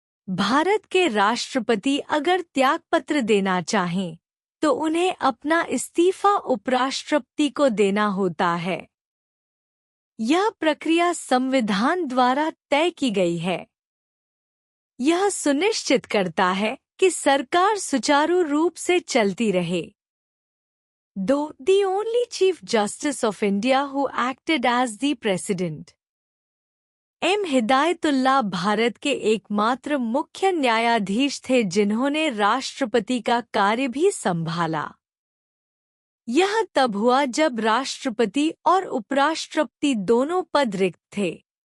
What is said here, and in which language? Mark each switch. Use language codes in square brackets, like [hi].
[hi] भारत के राष्ट्रपति अगर त्यागपत्र देना चाहें, तो उन्हें अपना इस्तीफा उपराष्ट्रपति को देना होता है। यह प्रक्रिया संविधान द्वारा तय की गई है। यह सुनिश्चित करता है कि सरकार सुचारू रूप से चलती रहे। [en] 2, the only Chief Justice of India who acted as the President. [hi] M Hidayatullah Bharat के एकमात्र मुख्य न्यायाधीश थे जिन्होंने राष्ट्रपति का कार्य भी संभाला। यह तब हुआ जब राष्ट्रपति और उपराष्ट्रपति दोनों पद रिक्त थे।